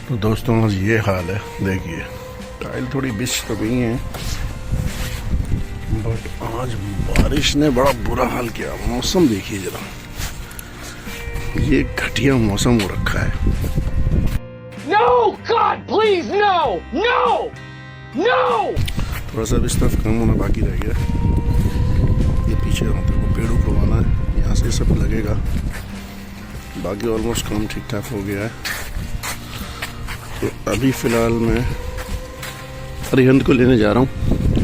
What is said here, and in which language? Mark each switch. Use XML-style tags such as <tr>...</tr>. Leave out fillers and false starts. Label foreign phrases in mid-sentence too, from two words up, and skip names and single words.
<hi>दोस्तों आज ये हाल है, देखिए टाइल थोड़ी बिछ तो गई हैं बट आज बारिश ने बड़ा बुरा हाल किया। मौसम देखिए जरा, ये घटिया मौसम हो रखा है।</hi> <en>No, God, please, no, no, no.</en> <hi>थोड़ा सा इस तरफ काम होना बाकी रह गया। ये पीछे को पेड़ उड़वाना है, यहाँ से सब लगेगा। बाकी ऑलमोस्ट काम ठीक ठाक हो गया है। तो अभी फ़िलहाल मैं अरिहंत को लेने जा रहा हूँ।</hi>